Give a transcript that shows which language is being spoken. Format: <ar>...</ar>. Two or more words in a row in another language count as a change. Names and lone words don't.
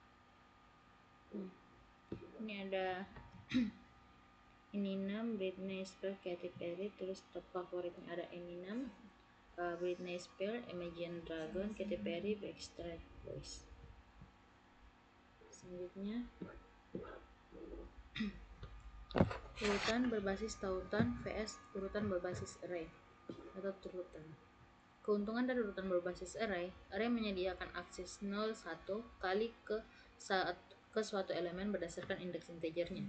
<id>Ini ada Eminem, Britney Spears, Katy Perry, terus top favoritnya ada Eminem, Britney Spears, Imagine Dragon, Katy Perry, Backstreet Boys. Selanjutnya urutan berbasis tautan vs urutan berbasis array atau turutan. Keuntungan dari urutan berbasis array menyediakan akses 0 1 kali ke suatu elemen berdasarkan indeks integernya.</id>